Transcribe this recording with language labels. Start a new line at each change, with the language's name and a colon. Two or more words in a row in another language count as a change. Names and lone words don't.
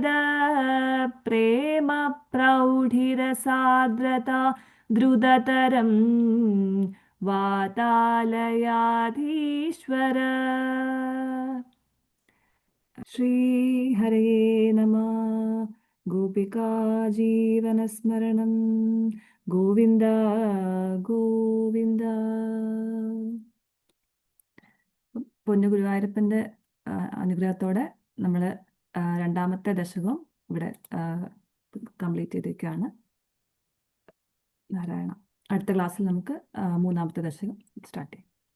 Sanskrit: प्रेम प्रौढिरसार्द्रता द्रुततरं वातालयाधीश्वर. श्रीहरे नमः. गोपिका जीवनस्मरणं गोविन्द गोविन्द.
Malayalam: പൊന്നു ഗുരുവായൂരപ്പൻ്റെ അനുഗ്രഹത്തോടെ നമ്മൾ രണ്ടാമത്തെ ദശകം ഇവിടെ കംപ്ലീറ്റ് ചെയ്തിരിക്കുകയാണ്. നാരായണ. അടുത്ത ക്ലാസ്സിൽ നമുക്ക് മൂന്നാമത്തെ ദശകം സ്റ്റാർട്ട് ചെയ്യാം.